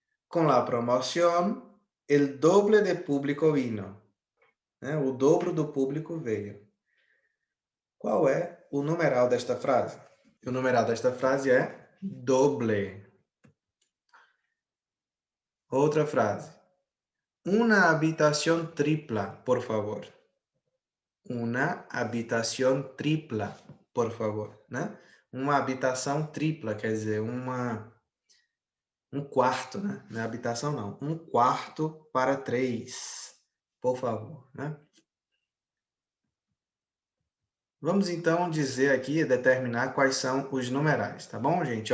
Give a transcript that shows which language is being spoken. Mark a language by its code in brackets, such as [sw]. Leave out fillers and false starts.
[es] Com la promoción, el doble de público vino. [pt] Né? O dobro do público veio. Qual é o numeral desta frase? O numeral desta frase é doble. Outra frase. [es] Una habitación tripla, por favor. Una habitación tripla, por favor. [pt] Né? Uma habitação tripla, quer dizer, um quarto, né? Não é habitação, não. Um quarto para 3, por favor. Né? Vamos então dizer aqui, determinar quais são os numerais, tá bom, gente?